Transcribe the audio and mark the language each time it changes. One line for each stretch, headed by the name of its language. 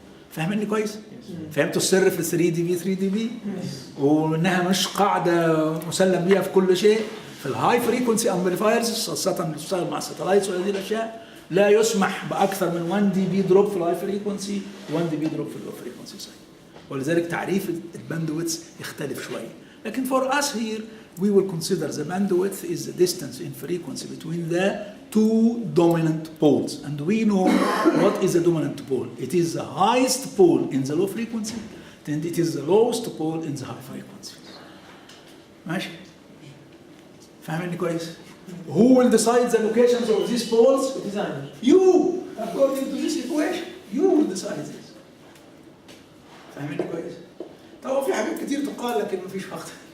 Arabic: فاهميني كويس؟ فهمتوا السر في 3 دي بي 3 دي بي؟ وانها مش قاعده مسلم بيها في كل شيء. في الهاي فريكونسي امبليفايرز خاصه اللي بتشتغل مع الساتلايتس وهذه الاشياء لا يسمح باكثر من 1 دي بي دروب في الهاي فريكونسي، 1 دي بي دروب في اللو فريكونسي سايد. ولذلك تعريف الباندويتس يختلف شويه.
English: لكن for us here we will consider the bandwidth is the distance in frequency between the two dominant poles, and we know what is a dominant pole. It is the highest pole in the low frequency and it is the lowest pole in the high frequency.
Arabic: ماشي؟ فاهميني كويس؟
English: Who will decide the locations of these poles? Designer. You, according to this equation, you will decide this.
Arabic: فاهميني كويس؟ طبعا في حاجات كتير تقال لكن مفيش وقت.